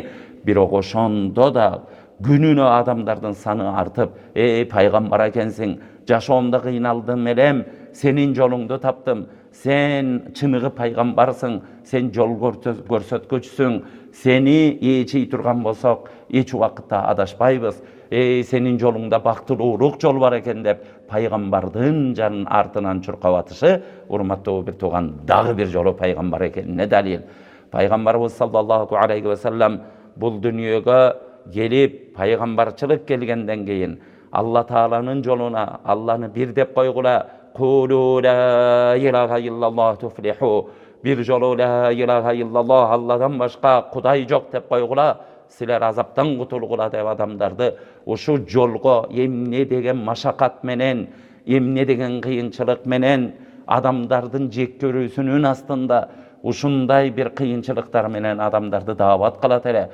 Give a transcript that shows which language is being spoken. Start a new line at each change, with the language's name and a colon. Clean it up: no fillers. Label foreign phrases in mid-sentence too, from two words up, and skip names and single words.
Kyrgyz: Бирок ошондо да күнүнө адамдардын саны артып, пайгамбар экенсиң, жашоомдо кыйналдым элем, сенин жолуңду таптым, сен чыныгы пайгамбарсың, сен жол көрсөткүчүсүң, сени ээчий турган болсок, эч убакытта адашпайбыз, сенин жолуңда бактылуулук жол бар экен деп пайгамбардын жанын артынан чуркап атышы, урматтуу бир тууган, дагы бир жолу пайгамбар экенине далил. Пайгамбарыбыз
Arabic: صلى الله عليه وسلم
Kyrgyz: бул дүйнөгө келип пайгамбарчылык келгенден кийин Алла Тааланын жолуна Алланы бир деп койгула,
Arabic: قولوا لا إله إلا الله تفلحوا,
Kyrgyz: бир жолу
Arabic: لا إله إلا الله,
Kyrgyz: Алладан башка кудай жок деп койгула, силер азаптан кутулгула деп адамдарды ушу жолго эмне деген машакат менен, эмне деген кыйынчылык менен, адамдардын жек көрүүсүнүн астында ушундай бир кыйынчылыктар менен адамдарды даават кылат эле.